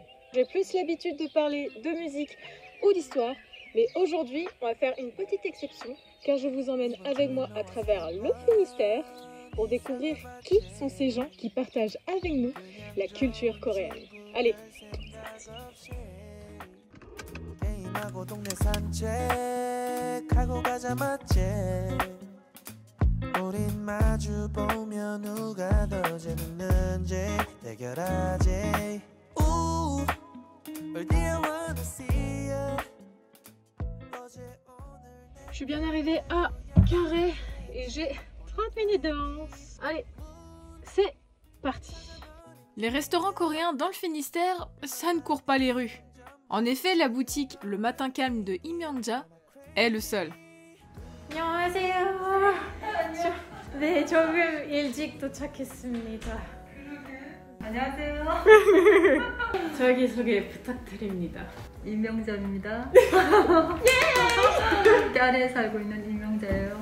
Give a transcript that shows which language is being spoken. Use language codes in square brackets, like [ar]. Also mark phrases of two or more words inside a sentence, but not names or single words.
[fr] J'ai plus l'habitude de parler de musique ou d'histoire, mais aujourd'hui on va faire une petite exception car je vous emmène avec moi à travers le Finistère pour découvrir qui sont ces gens qui partagent avec nous la culture coréenne. Allez, c'est parti. [ko] 우린 마주 보며 누가 더 재밌는지 대결하지. [en] Ooh, where do you wanna see ya? [fr] Je suis bien arrivée à Carré et j'ai 30 minutes d'avance. Allez, c'est parti. Les restaurants coréens dans le Finistère, ça ne court pas les rues. En effet, la boutique Le Matin Calme de Im Young-ja est le seul. [ko] 안녕하세요. 네, 조금 일찍 도착했습니다. 안녕하세요. 자기소개 부탁드립니다. 임명자입니다. 까레에 살고 있는 임명자예요.